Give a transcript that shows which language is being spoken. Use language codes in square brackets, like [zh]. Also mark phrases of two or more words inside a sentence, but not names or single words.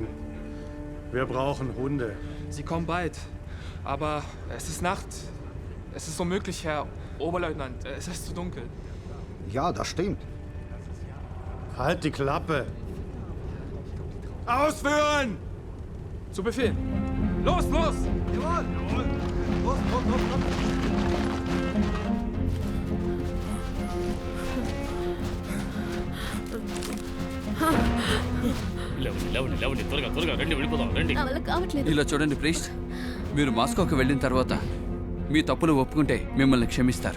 [de] Wir brauchen Hunde. Sie kommen bald. Aber es ist Nacht. Es ist unmöglich, Herr Oberleutnant. Es ist zu dunkel. Ja, das stimmt. Halt die Klappe. Ausführen! Zu Befehl. Los, los! Jawohl! Los, los, los, los! [te] లేవండి, త్వరగా త్వరగా రండి, వెళ్ళిపోదాం రండి. నా వల్ల కావట్లేదు. ఇలా చూడండి ప్రీస్ట్, మీరు మాస్కోకి వెళ్ళిన తర్వాత మీ తప్పులు ఒప్పుకుంటే మిమ్మల్ని క్షమిస్తారు.